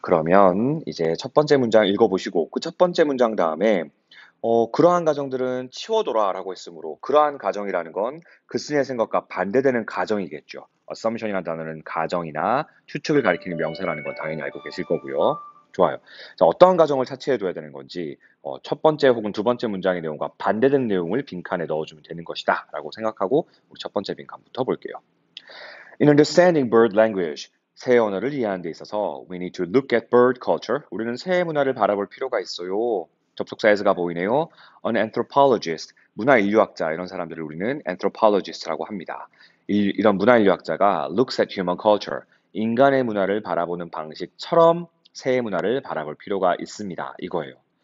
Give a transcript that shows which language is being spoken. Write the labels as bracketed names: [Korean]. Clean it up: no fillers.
[Korean] 그러면 이제 첫 번째 문장 읽어보시고 그 첫 번째 문장 다음에 그러한 가정들은 치워둬라라고 했으므로 그러한 가정이라는 건 그 쓴의 생각과 반대되는 가정이겠죠. assumption이라는 단어는 가정이나 추측을 가리키는 명사라는 건 당연히 알고 계실 거고요. 좋아요. 자, 어떠한 가정을 차치해둬야 되는 건지 첫 번째 혹은 두 번째 문장의 내용과 반대되는 내용을 빈칸에 넣어주면 되는 것이다 라고 생각하고 우리 첫 번째 빈칸부터 볼게요. [English] In understanding bird language, [Korean] 새 언어를 이해하는 데 있어서 [English] we need to look at bird culture. [Korean] 우리는 새 문화를 바라볼 필요가 있어요. 접속사 as가 보이네요. An anthropologist, 문화인류학자 이런 사람들을 우리는 anthropologist라고 합니다. 이런 문화인류학자가 [English] looks at human culture, [Korean] 인간의 문화를 바라보는 방식처럼 새 문화를 바라볼 필요가 있습니다. 이거예요.